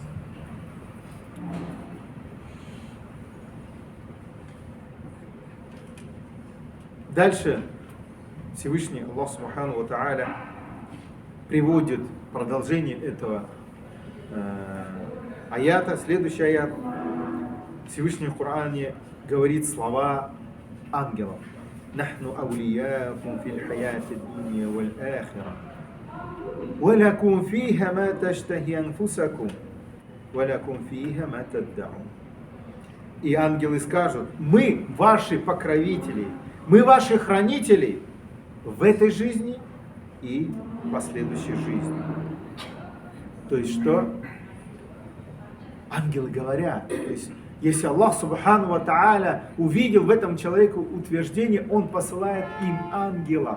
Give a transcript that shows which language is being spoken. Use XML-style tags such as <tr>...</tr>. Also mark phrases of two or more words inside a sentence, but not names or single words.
<ru>Дальше Всевышний Аллах</ru> <ar>سبحانه وتعالى</ar> <ru>приводит продолжение этого аята, следующий аят. Всевышний в Коране говорит слова ангелов.</ru> <ar>«نحن أولياؤكم في الحياة الدنيا والآخرة. ولكم فيها ما تشتهي أنفسكم. ولكم فيها ما تدعون».</ar> <ru>И ангелы скажут: мы ваши покровители, мы ваши хранители в этой жизни и в последующей жизни. То есть что? Ангелы говорят, то есть, если Аллах</ru> <ar>سبحانه وتعالى</ar> <ru>увидел в этом человеке утверждение, Он посылает им ангелов.</ru>